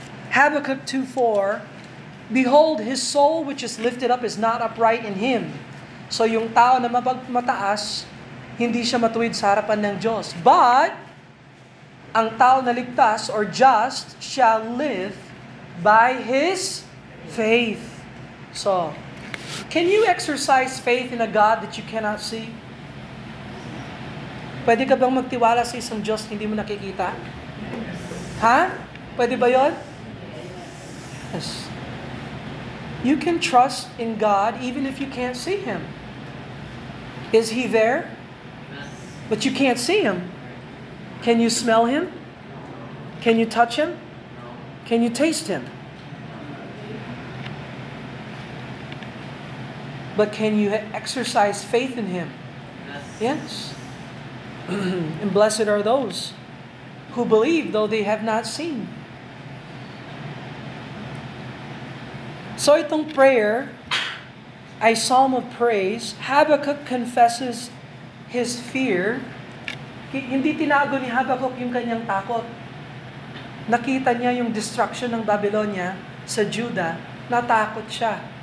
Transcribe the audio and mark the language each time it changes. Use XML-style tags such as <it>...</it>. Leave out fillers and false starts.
<en>Habakkuk 2:4, Behold, his soul which is lifted up is not upright in him.</en> <tl>So yung tao na mataas, hindi siya matuwid sa harapan ng Diyos.</tl> <en>But,</en> <tl>ang tao na ligtas</tl> <en>or just shall live by his faith. So, can you exercise faith in a God that you cannot see?</en> <tl>Pwede ka bang magtiwala sa isang Diyos na hindi mo nakikita? Ha? Pwede ba yun? Yes.</tl> <en>You can trust in God even if you can't see Him. Is He there? But you can't see Him. Can you smell Him? Can you touch Him? Can you taste Him? But can you exercise faith in Him? Yes. And blessed are those who believe though they have not seen.</en> <tl>So itong prayer ay psalm of praise.</tl> <en>Habakkuk confesses his fear.</en> <tl>Hindi tinago ni Habakkuk yung kanyang takot. Nakita niya yung destruction ng Babylonia sa Judah, natakot siya.</tl>